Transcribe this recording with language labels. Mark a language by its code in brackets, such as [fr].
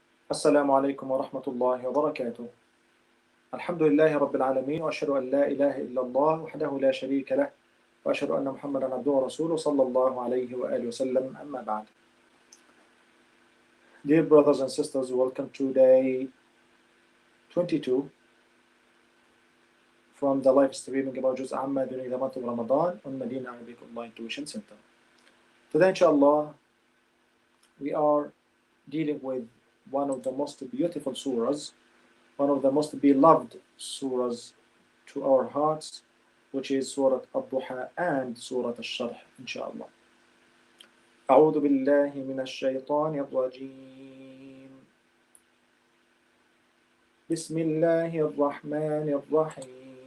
[ar] السلام عليكم ورحمة الله وبركاته. الحمد لله رب العالمين، وأشهد أن لا إله إلا الله وحده لا شريك له، وأشهد أن محمدا عبده ورسوله صلى الله عليه وآله وسلم. أما بعد. [en] Dear brothers and sisters, welcome to day 22 from the live streaming about Juz Amma during the month of Ramadan on Madinah Arabic Online Tuition Center. Today, inshallah, we are dealing with one of the most beautiful surahs, one of the most beloved surahs to our hearts, which is Surah Al-Duha and Surah Al-Sharh, inshallah. [ar] أعوذ بالله من الشيطان الرجيم. بسم الله الرحمن الرحيم.